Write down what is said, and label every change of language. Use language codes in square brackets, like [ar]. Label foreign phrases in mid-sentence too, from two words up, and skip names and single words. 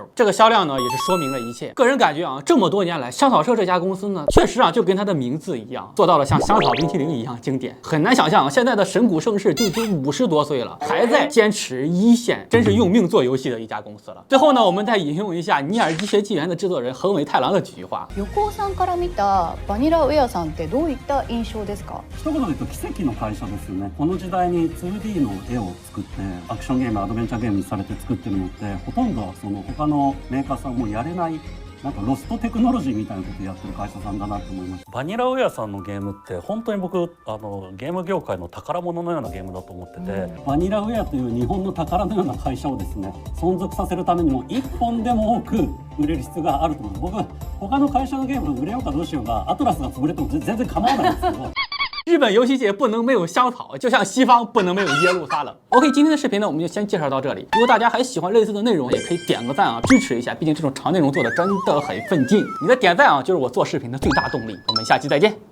[zh] 这个销量呢，也是说明了一切。个人感觉啊，这么多年来，香草社这家公司呢，确实啊就跟它的名字一样，做到了像香草冰淇淋一样经典。很难想象，现在的神谷盛世就已经50多岁了，还在坚持一线，真是用命做遊戲的一家公司了。最后呢，我们再引用一下《尼尔：医学纪元》的制作人横尾太郎的几句话。 [ja] 横尾さんから見たバニラウェアさんってどういった印象ですか？一言で言うと奇跡の会社ですよね。この時代に 2D の絵を作ってアクションゲーム、アドベンチャーゲームにされて作ってるのってほとんどその他のメーカーさんもやれない。なんかロストテクノロジーみたいなことやってる会社さんだなと思います。バニラウェアさんのゲームって本当に僕ゲーム業界の宝物のようなゲームだと思ってて、バニラウェアという日本の宝のような会社をですね、存続させるためにも一本でも多く売れる必要があると思います。僕は他の会社のゲーム売れようかどうしようが、アトラスが潰れても全然構わないんですけど。 [zh] 日本游戏界不能没有香草，就像西方不能没有耶路撒冷。OK， 今天的视频呢，我们就先介绍到这里。如果大家还喜欢类似的内容，也可以点个赞啊，支持一下。毕竟这种长内容做的真的很费劲，你的点赞啊，就是我做视频的最大动力。我们下期再见。